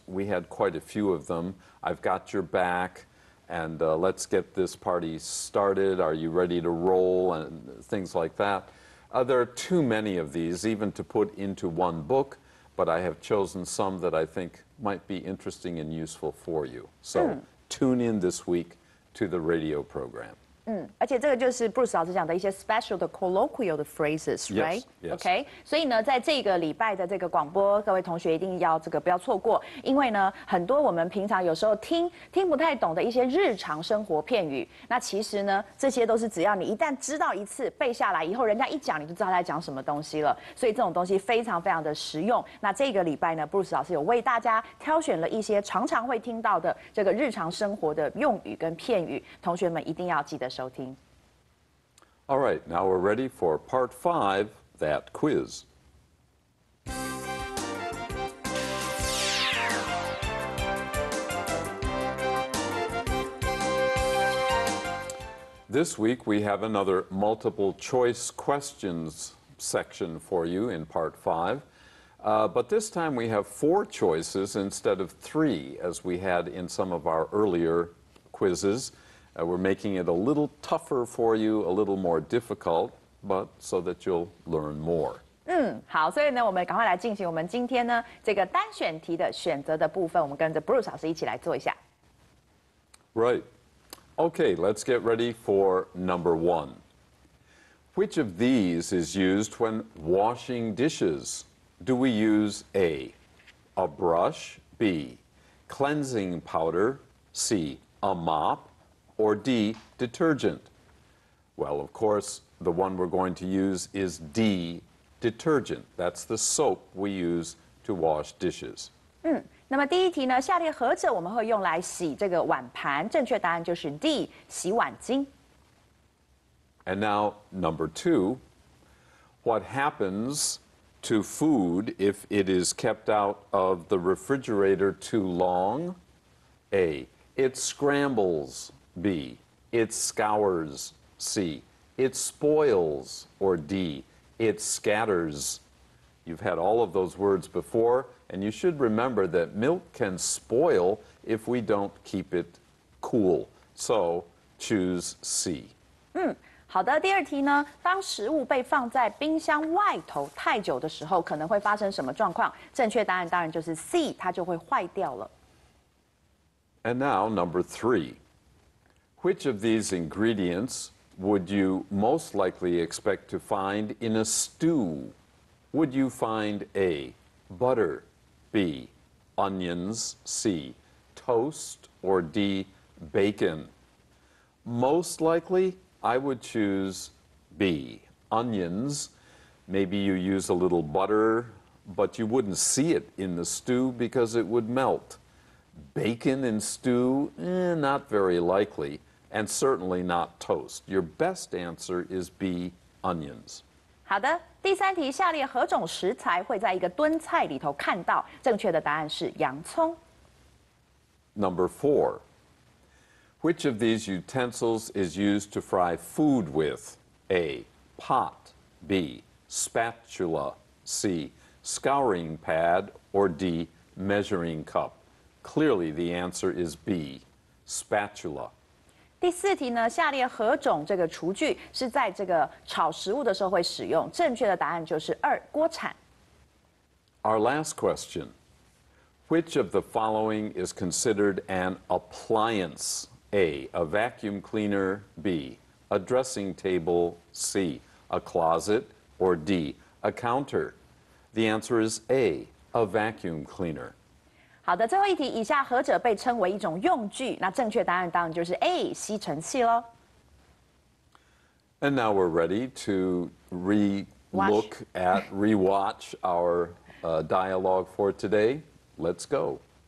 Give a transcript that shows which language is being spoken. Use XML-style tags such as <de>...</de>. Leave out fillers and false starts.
<en>We had quite a few of them. I've got your back, and let's get this party started. Are you ready to roll? And things like that. There are too many of these even to put into one book, but I have chosen some that I think might be interesting and useful for you. So tune in this week to the radio program.</en> <zh>而且这个就是 Bruce 老师讲的一些 special 的</zh> <en>colloquial 的 phrases，right？ Yes.</en> <zh>OK， 所以呢，在这个礼拜的这个广播，各位同学一定要不要错过，因为呢，很多我们平常有时候听不太懂的一些日常生活片语，那其实呢，这些都是只要你一旦知道一次背下来以后，人家一讲你就知道他在讲什么东西了，所以这种东西非常非常的实用。那这个礼拜呢 ，Bruce 老师有为大家挑选了一些常常会听到的这个日常生活的用语跟片语，同学们一定要记得收听。</zh> <en>All right, now we're ready for part 5, that quiz. This week we have another multiple choice questions section for you in part 5. But this time we have 4 choices instead of 3 as we had in some of our earlier quizzes. We're making it a little tougher for you, a little more difficult, but so that you'll learn more.</en> <zh>好，所以呢，我们赶快来进行我们今天呢这个单选题的选择的部分，我们跟着 Bruce 老师一起来做一下。</zh> <en>Right. Okay, let's get ready for number 1. Which of these is used when washing dishes? Do we use A, a brush, B, cleansing powder, C, a mop, or D, detergent? Well, of course, the one we're going to use is D, detergent. That's the soap we use to wash dishes.</en> <zh>那么第一题呢，下列何者我们会用来洗这个碗盘？正确答案就是 D， 洗碗巾。</zh> <en>And now, number 2, what happens to food if it is kept out of the refrigerator too long? A, it scrambles. B, it scours. C, it spoils. Or D, it scatters. You've had all of those words before, and you should remember that milk can spoil if we don't keep it cool. So choose C.</en> <zh>好的，第二题呢，当食物被放在冰箱外头太久的时候，可能会发生什么状况？正确答案当然就是 C， 它就会坏掉了。</zh> <en>And now, number 3. Which of these ingredients would you most likely expect to find in a stew? Would you find A, Butter, B. Onions, C. Toast, or D. Bacon? Most likely, I would choose B. Onions. Maybe you use a little butter, but you wouldn't see it in the stew because it would melt. Bacon in stew, not very likely, and certainly not toast. Your best answer is B. Onions.</en> <zh>好的，第三题，下列何种食材会在一个炖菜里头看到？正确的答案是洋葱。</zh> <en>Number 4. Which of these utensils is used to fry food with? A. Pot. B. Spatula. C. Scouring pad. Or D. Measuring cup? Clearly the answer is B. Spatula.</en> <zh>第四题呢，下列何种这个厨具是在这个炒食物的时候会使用？正确的答案就是2，锅铲。</zh> <en>Our last question. Which of the following is considered an appliance? A. A vacuum cleaner. B. A dressing table. C. A closet. Or D. A counter? The answer is A. A vacuum cleaner.</en> <zh>好的，最后一题，以下何者被称为一种用具？那正确答案当然就是 A， 吸尘器喽。</zh> <en>And now we're ready to rewatch our dialogue for today. Let's go.</en>